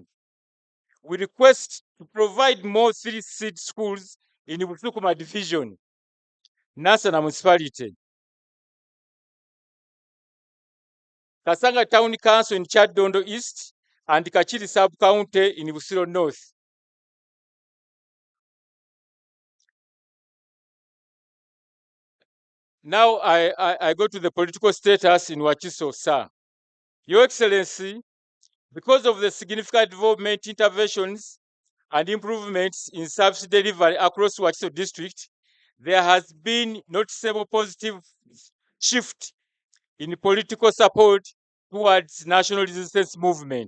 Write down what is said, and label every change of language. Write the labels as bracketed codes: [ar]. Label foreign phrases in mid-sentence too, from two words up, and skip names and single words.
[en] We request to provide more 3 seed schools in Busukuma division, Nansana municipality, Kasanga Town Council in Chadondo East, and Kachiri sub-county in Busiro North. Now I go to the political status in Wakiso, sir. Your Excellency, because of the significant development interventions and improvements in service delivery across Wakiso district, there has been noticeable positive shift in political support towards national resistance movement.